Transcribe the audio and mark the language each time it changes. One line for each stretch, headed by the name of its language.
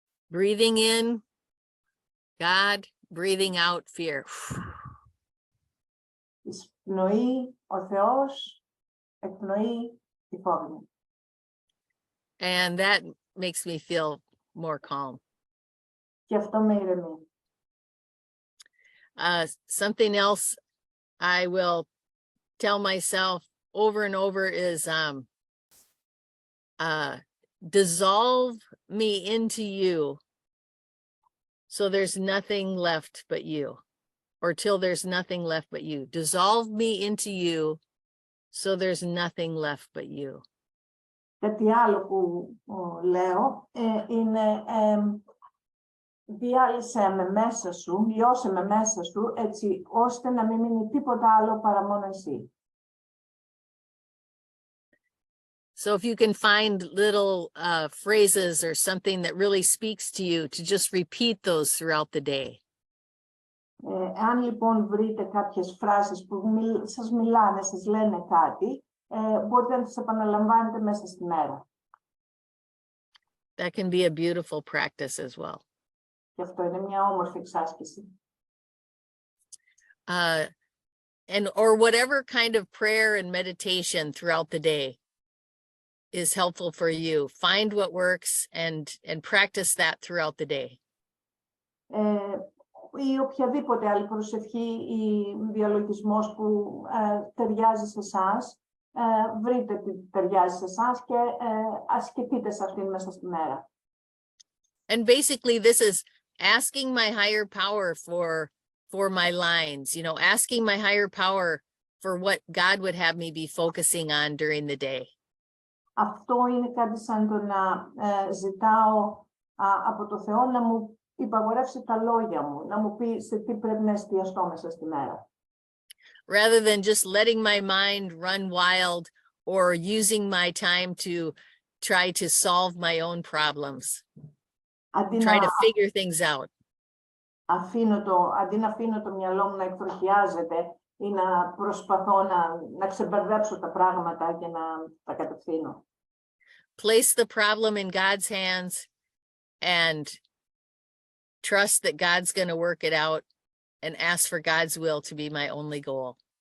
English: Breathing in, God, breathing out fear.
Greek: Εισπνοεί ο Θεός, εκπνοεί η φόβη μου.
English: And that makes me feel more calm.
Greek: Και αυτό με ηρεμεί.
English: Something else I will tell myself over and over is dissolve me into you so there's nothing left but you, or till there's nothing left but you. Dissolve me into you so there's nothing left but you.
Greek: Κάτι άλλο που λέω είναι διάλυσέ με μέσα σου, λιώσε με μέσα σου, έτσι ώστε να μην μείνει τίποτα άλλο παρά μόνο εσύ.
English: So if you can find little phrases or something that really speaks to you, to just repeat those throughout the day.
Greek: Αν λοιπόν βρείτε κάποιες φράσεις που σας μιλάνε, σας λένε κάτι, μπορείτε να τις επαναλαμβάνετε μέσα στη μέρα.
English: That can be a beautiful practice as well.
Greek: Και αυτό είναι μια όμορφη εξάσκηση.
English: Or whatever kind of prayer and meditation throughout the day is helpful for you. Find what works and practice that throughout the day.
Greek: Ή οποιαδήποτε άλλη προσευχή ή διαλογισμός που ταιριάζει σε εσάς, βρείτε τι ταιριάζει σε εσάς και ασκηθείτε σε αυτήν μέσα στη μέρα.
English: And basically this is asking my higher power for my lines, asking my higher power for what God would have me be focusing on during the day.
Greek: Αυτό είναι κάτι σαν το να ζητάω από το Θεό να μου υπαγορεύσει τα λόγια μου, να μου πει σε τι πρέπει να εστιαστώ μέσα στη μέρα.
English: Rather than just letting my mind run wild or using my time to try to solve my own problems, try to figure things out.
Greek: Αντί να αφήνω το μυαλό μου να εκτροχιάζεται ή να προσπαθώ να ξεμπερδέψω τα πράγματα και να τα κατευθύνω.
English: Place the problem in God's hands and trust that God's going to work it out and ask for God's will to be my only goal.